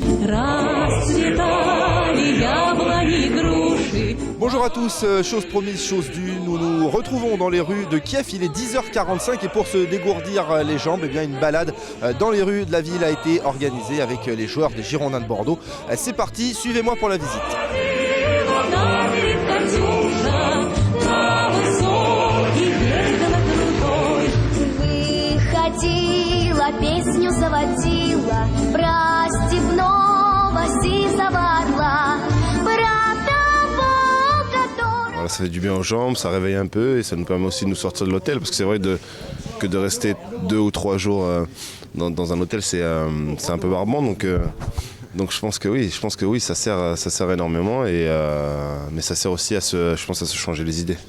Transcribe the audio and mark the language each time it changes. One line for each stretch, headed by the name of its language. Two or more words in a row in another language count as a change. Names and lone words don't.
French: Bonjour à tous, chose promise, chose due, nous nous retrouvons dans les rues de Kiev, il est 10h45 et pour se dégourdir les jambes, eh bien, une balade dans les rues de la ville a été organisée avec les joueurs des Girondins de Bordeaux. C'est parti, suivez-moi pour la visite.
Russian: Песню заводила, простебного сизого орла, про того, который...
French: Voilà, ça fait du bien aux jambes, ça réveille un peu et ça nous permet aussi de nous sortir de l'hôtel parce que c'est vrai que de rester 2 ou 3 jours dans un hôtel c'est un peu barbant donc je pense que oui, ça sert énormément mais ça sert aussi à se changer les idées.